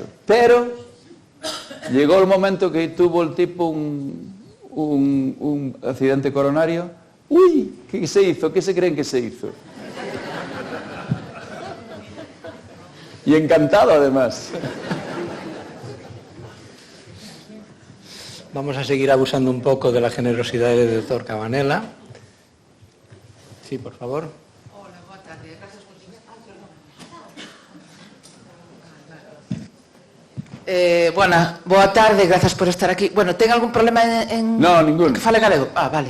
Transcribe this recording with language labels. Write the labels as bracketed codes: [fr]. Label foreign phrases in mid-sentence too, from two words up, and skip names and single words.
[es] Pero llegó el momento que tuvo el tipo un accidente coronario. ¡Uy! ¿Qué se hizo? ¿Qué se creen que se hizo? Y encantado, además. Vamos a seguir abusando un poco de la generosidad del doctor Cabanela. Sí, por favor. [gl] Hola, boa tarde. Gracias por... boa tarde, gracias por estar aquí. Bueno, ten algún problema en... [es] No, ningún. [gl] Que fale galego? Ah, vale.